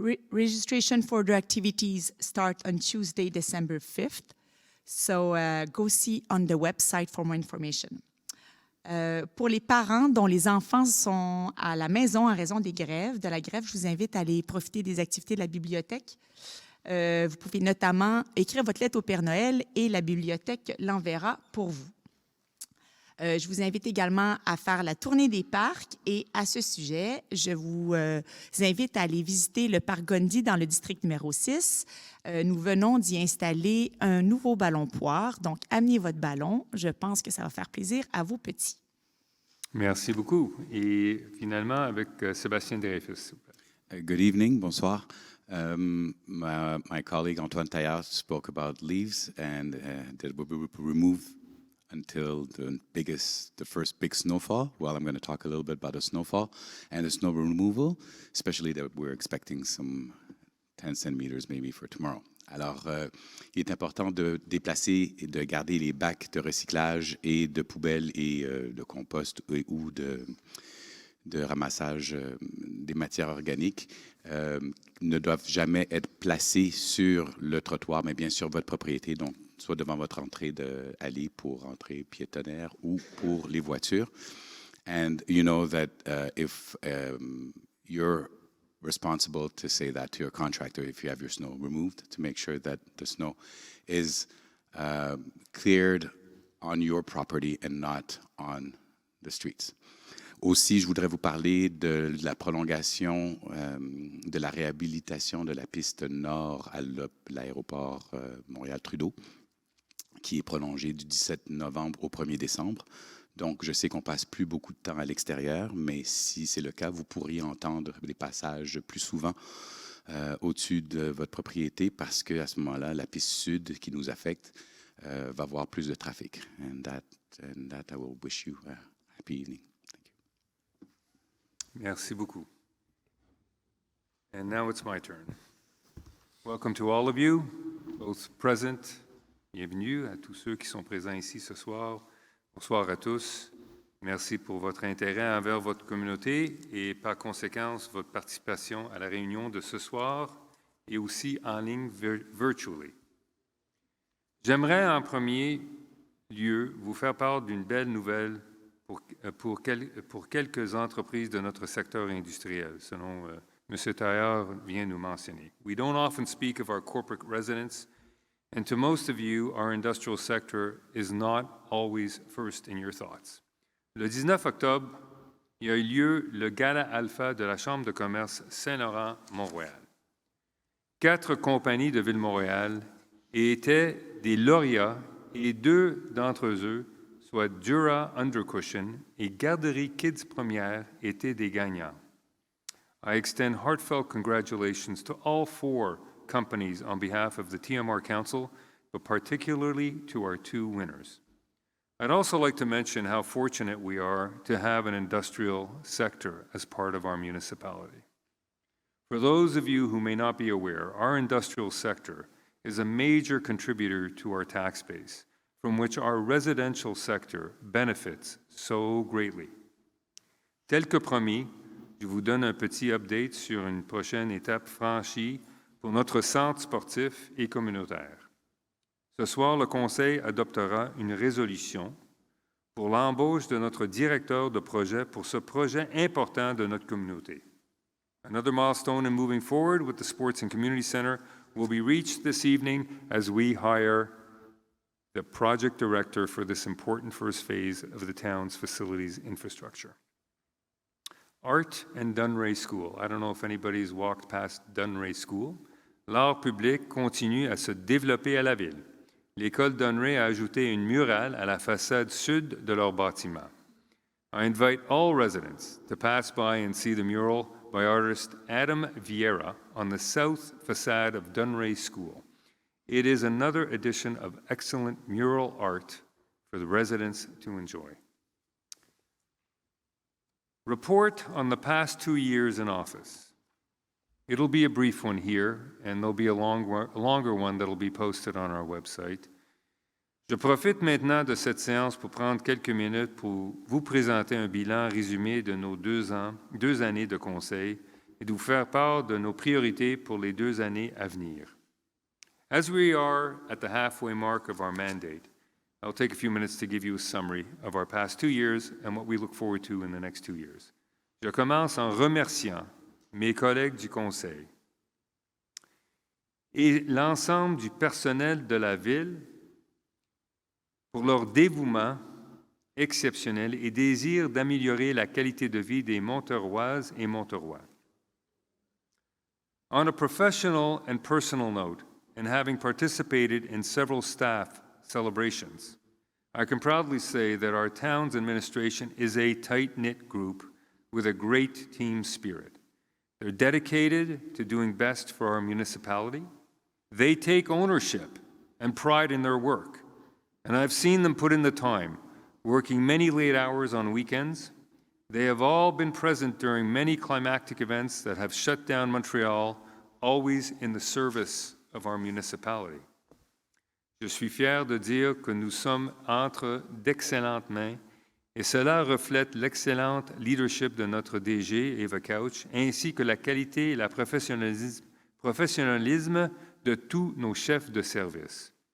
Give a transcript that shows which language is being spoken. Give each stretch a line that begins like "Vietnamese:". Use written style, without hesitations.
English: Registration for the activities start on Tuesday, December 5th. So go see on the website for more information.
French: Pour les parents dont les enfants sont à la maison en raison de la grève, je vous invite à aller profiter des activités de la bibliothèque. Vous pouvez notamment écrire votre lettre au Père Noël et la bibliothèque l'enverra pour vous. Je vous invite également à faire la tournée des parcs et à ce sujet, je vous invite à aller visiter le parc Gondy dans le district numéro 6. Nous venons d'y installer un nouveau ballon poire, donc amenez votre ballon. Je pense que ça va faire plaisir à vos petits. Merci beaucoup. Et finalement, avec Sébastien Dreyfus, s'il vous plaît.
English: Good evening,
French: bonsoir.
English: My colleague Antoine Taillard spoke about leaves and that we will remove until the first big snowfall. Well, I'm going to talk a little bit about the snowfall and the snow removal, especially that we're expecting some 10 centimeters maybe for tomorrow.
French: Alors, il est important de déplacer et de garder les bacs de recyclage et de poubelles et de compost ou de ramassage des matières organiques ne doivent jamais être placés sur le trottoir, mais bien sur votre propriété, donc soit devant votre entrée d'allée pour entrée piétonnaire ou pour les voitures.
English: And you know that if you're responsible to say that to your contractor if you have your snow removed, to make sure that the snow is cleared on your property and not on the streets.
French: Aussi, je voudrais vous parler de la prolongation, de la réhabilitation de la piste nord à l'aéroport Montréal-Trudeau, qui est prolongée du 17 novembre au 1er décembre. Donc, je sais qu'on passe plus beaucoup de temps à l'extérieur, mais si c'est le cas, vous pourriez entendre des passages plus souvent au-dessus de votre propriété parce qu'à ce moment-là, la piste sud qui nous affecte va avoir plus de trafic.
English: And that I will wish you a happy evening.
French: Merci beaucoup.
English: And now it's my turn. Welcome to all of you, both present.
French: Bienvenue à tous ceux qui sont présents ici ce soir. Bonsoir à tous. Merci pour votre intérêt envers votre communauté et par conséquent votre participation à la réunion de ce soir et aussi en ligne
English: virtually.
French: J'aimerais en premier lieu vous faire part d'une belle nouvelle pour quelques entreprises de notre secteur industriel, selon M. Taillard vient nous mentionner.
English: We don't often speak of our corporate residents, and to most of you, our industrial sector is not always first in your thoughts.
French: Le 19 octobre, il y a eu lieu le Gala Alpha de la Chambre de commerce Saint-Laurent-Mont-Royal. 4 compagnies de Ville-Montréal étaient des lauréats et 2 d'entre eux, soit Dura Undercushion et Garderie Kids Première, étaient des gagnants.
English: I extend heartfelt congratulations to all 4 companies on behalf of the TMR Council, but particularly to our 2 winners. I'd also like to mention how fortunate we are to have an industrial sector as part of our municipality. For those of you who may not be aware, our industrial sector is a major contributor to our tax base, from which our residential sector benefits so greatly.
French: Tel que promis, je vous donne un petit update sur une prochaine étape franchie pour notre centre sportif et communautaire. Ce soir, le Conseil adoptera une résolution pour l'embauche de notre directeur de projet pour ce projet important de notre communauté.
English: Another milestone in moving forward with the Sports and Community Center will be reached this evening as we hire the project director for this important first phase of the town's facilities infrastructure. Art and Dunray School. I don't know if anybody's walked past Dunray School.
French: L'art public continue à se développer à la ville. L'école Dunray a ajouté une murale à la façade sud de leur bâtiment.
English: I invite all residents to pass by and see the mural by artist Adam Vieira on the south facade of Dunray School. It is another edition of excellent mural art for the residents to enjoy. Report on the past 2 years in office. It'll be a brief one here, and there'll be a longer one that'll be posted on our website.
French: Je profite maintenant de cette séance pour prendre quelques minutes pour vous présenter un bilan résumé de nos 2 années de conseil et de vous faire part de nos priorités pour les 2 années à venir.
English: As we are at the halfway mark of our mandate, I'll take a few minutes to give you a summary of our past 2 years and what we look forward to in the next 2 years.
French: Je commence en remerciant mes collègues du Conseil et l'ensemble du personnel de la Ville pour leur dévouement exceptionnel et désir d'améliorer la qualité de vie des Monteroises et Monterois.
English: On a professional and personal note, and having participated in several staff celebrations, I can proudly say that our town's administration is a tight-knit group with a great team spirit. They're dedicated to doing best for our municipality. They take ownership and pride in their work, and I've seen them put in the time, working many late hours on weekends. They have all been present during many climactic events that have shut down Montreal, always in the service of our municipality.
French: Je suis fier de dire que nous sommes entre d'excellentes mains et cela reflète l'excellente leadership de notre DG, Eva Couch, ainsi que la qualité et le professionnalisme de tous nos chefs de service.